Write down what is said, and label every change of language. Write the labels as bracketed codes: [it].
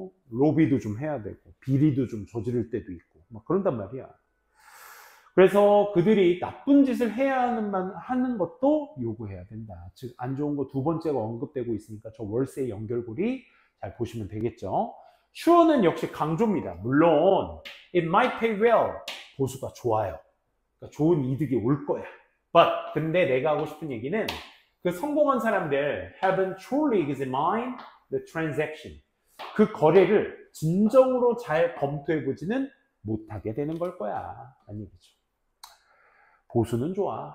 [ko] 로비도 좀 해야 되고 비리도 좀 저지를 때도 있고 막 그런단 말이야. 그래서 그들이 나쁜 짓을 해야 하는 것도 요구해야 된다. 즉 안 좋은 거 두 번째가 언급되고 있으니까 저 월세의 연결고리 잘 보시면 되겠죠. sure는 역시 강조입니다. 물론 [en] it might pay well, [ko] 보수가 좋아요. 그러니까 좋은 이득이 올 거야. but 근데 내가 하고 싶은 얘기는 그 성공한 사람들 [en] haven't truly examined the transaction. [ko] 그 거래를 진정으로 잘 검토해 보지는 못하게 되는 걸 거야. 라는 얘기죠. 보수는 좋아.